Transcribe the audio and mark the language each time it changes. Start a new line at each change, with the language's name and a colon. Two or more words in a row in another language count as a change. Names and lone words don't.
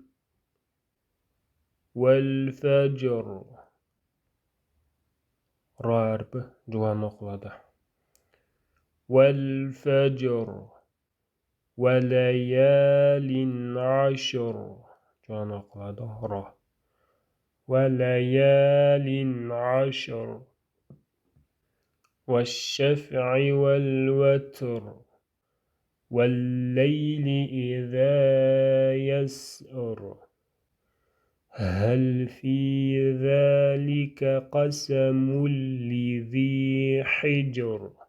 Arabic: والفجر.
Uzbek: Ro harfi juvon o'qiladi.
Arabic: والفجر. وليال عشر.
Uzbek: Juvon o'qiladi. Ro.
Arabic: وليال عشر والشفع والوتر والليل إذا يسر هل في ذلك قسم لذي حجر